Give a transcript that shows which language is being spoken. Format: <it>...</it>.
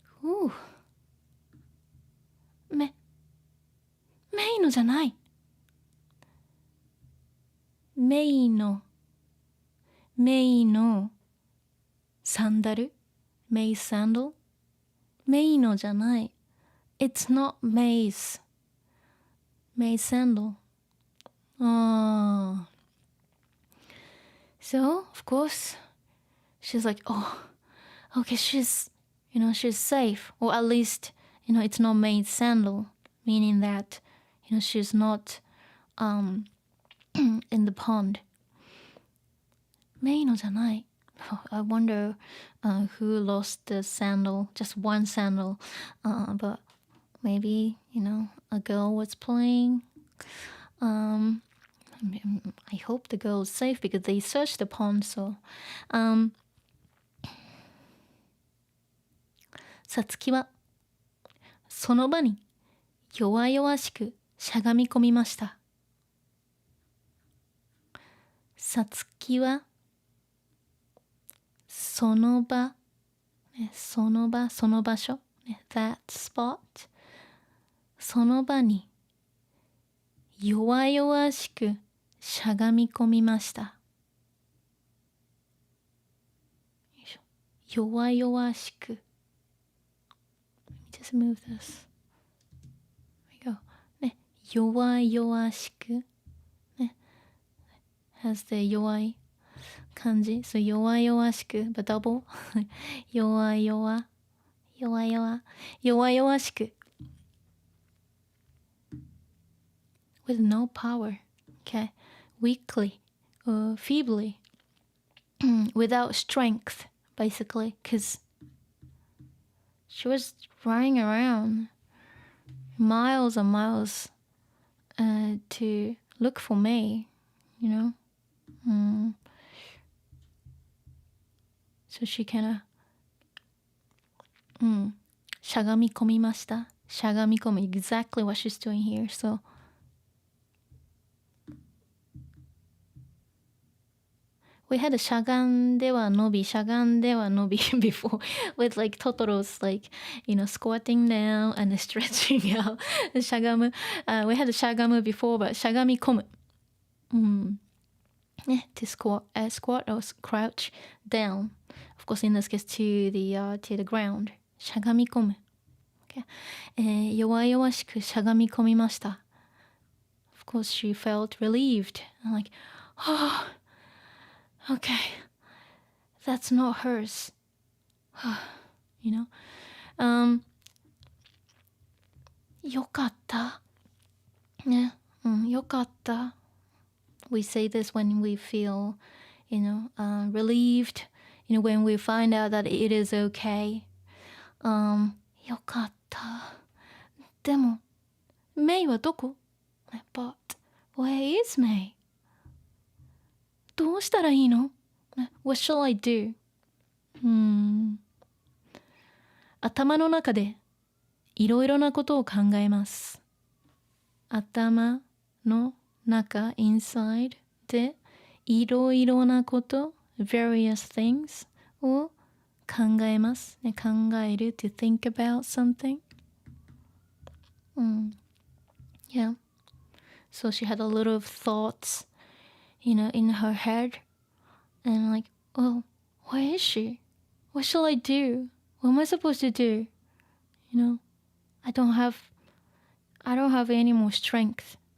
<ja>メイのじゃない。メイのサンダル、メイサンダル、メイのじゃない。</ja> <en>It's not May's. May sandal. So, of course, she's like, oh, okay, she's safe. Or at least, it's not May's sandal, meaning that, she's not in the pond.</en> <ja>May のじゃない。</ja> <en>I wonder who lost the sandal, just one sandal. But maybe, a girl was playing. I hope the girl is safe because they searched the pond.</en> <ja>So, さつきはその場に弱々しくしゃがみ込みました。さつきはその場、その場、その場所、</ja> <en>that spot、</en> <ja>その場に弱々しくしゃがみ込みました。</ja> <en>弱々しく。Let me just move this. There we go.</en> <ja>ね、弱々しく。ね、</ja> <en>has the</en> <ja>弱い感じ。</ja> <en>So 弱々しく、but double.</en> <ja>弱々、弱々、弱々しく。</ja> <en>With no power. Okay. Weakly or feebly. Without strength, basically. Because she was running around miles and miles to look for me, you know? So she kind of しゃがみ込みました。しゃがみ込む exactly what she's doing here. So we had a しゃがんでは伸び before with like Totoro's like, you know, squatting down and stretching out. しゃがむ、we had a しゃがむ before, but しゃがみ込む。 to squat or crouch down. Of course, in this case, to the ground.</en> <ja>しゃがみ込む。Okay. 弱々しくしゃがみ込みました。</ja> <en>Of course, she felt relieved. Like, oh, okay, that's not hers. You know?</en> <ja>よかった。ね。よかった。</ja> <en>We say this when we feel, you know, relieved, you know, when we find out that it is okay.</en> <ja>よかった。でも、メイはどこ？</ja> <en>But where is May?</en> <ja>どうしたらいいの？</ja> <en>What shall I do?</en> <ja>頭の中でいろいろなことを考えます。頭の中 inside でいろいろなこと</ja> <en>various things</en> <ja>を考えます、ね、考える</ja> <en>to think about something. Yeah. So she had a lot of thoughts, you know, in her head. And like, oh, where is she? What shall I do? What am I supposed to do? You know, I don't have any more strength.</en>